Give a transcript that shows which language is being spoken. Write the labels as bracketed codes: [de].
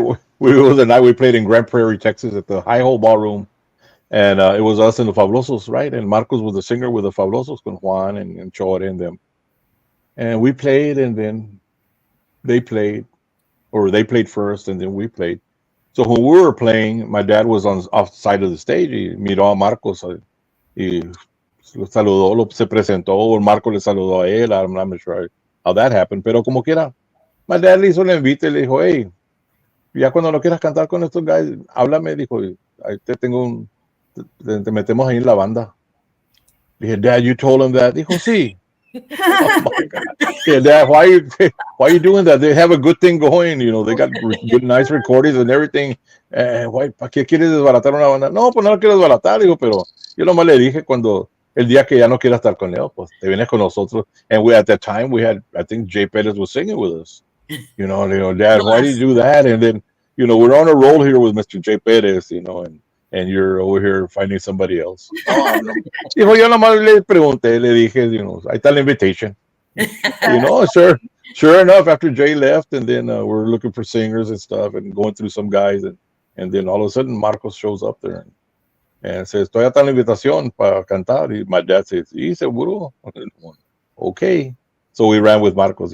[en] We was the night we played in Grand Prairie, Texas, at the High Hole Ballroom, and it was us and the Fabulosos, right? And Marcos was the singer with the Fabulosos, con Juan and Chore and them. And we played, and then they played, or they played first, and then we played. So when we were playing, my dad was on off the side of the stage. [es] Y miró a Marcos y lo saludó, se presentó, o Marco le saludó a él. [en] I'm not sure how that happened, [es] pero como quiera, my dad le hizo el invite y le dijo, hey, ya cuando no quieras cantar con estos guys, háblame, dijo, ahí te tengo te metemos ahí en la banda. [en] Dije, Dad, you told him that? [es] Dijo, sí. [en] Oh my God. Yeah, Dad, why are you doing that? They have a good thing going, they got good, nice recordings and everything. [es] ¿Para qué quieres desbaratar una banda? No, pues no la quiero desbaratar, digo, pero yo nomás le dije cuando el día que ya no quiera estar con ellos, pues te vienes con nosotros. [en] And at that time we had, I think Jay Pettis was singing with us. [es] Le digo, [en] Dad, why did you do that? And then we're on a roll here with Mr. J. Perez, and you're over here finding somebody else. [es] No, no. Dijo, yo nomás le pregunté, le dije, ahí está la invitation. [en] Sure. Sure enough, after Jay left, and then we're looking for singers and stuff, and going through some guys, and then all of a sudden Marcos shows up there and says, [es] "Todavía está la invitación para cantar." [en] Y my dad says, [es] "Sí, seguro." [en] Okay. So we ran with Marcos.